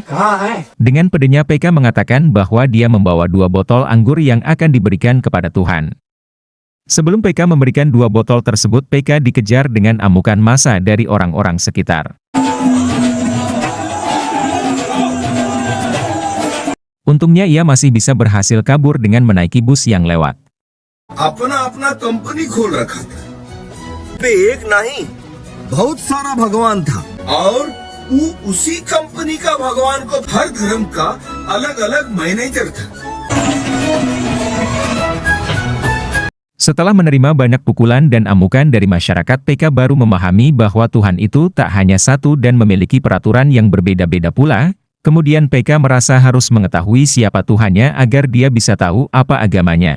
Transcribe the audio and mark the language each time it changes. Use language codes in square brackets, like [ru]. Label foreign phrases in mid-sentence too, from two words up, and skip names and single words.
[id] Dengan pedenya PK mengatakan bahwa dia membawa 2 botol anggur yang akan diberikan kepada Tuhan. Sebelum PK memberikan 2 botol tersebut, PK dikejar dengan amukan massa dari orang-orang sekitar. Untungnya ia masih bisa berhasil kabur dengan menaiki bus yang lewat. [hi] अपना अपना कंपनी खोल रखा था पे एक नहीं बहुत सारा भगवान था और वो उसी कंपनी का भगवान को हर धर्म का अलग अलग मैनेजर था. [id] Setelah menerima banyak pukulan dan amukan dari masyarakat, PK baru memahami bahwa Tuhan itu tak hanya satu dan memiliki peraturan yang berbeda-beda pula. Kemudian PK merasa harus mengetahui siapa Tuhannya agar dia bisa tahu apa agamanya.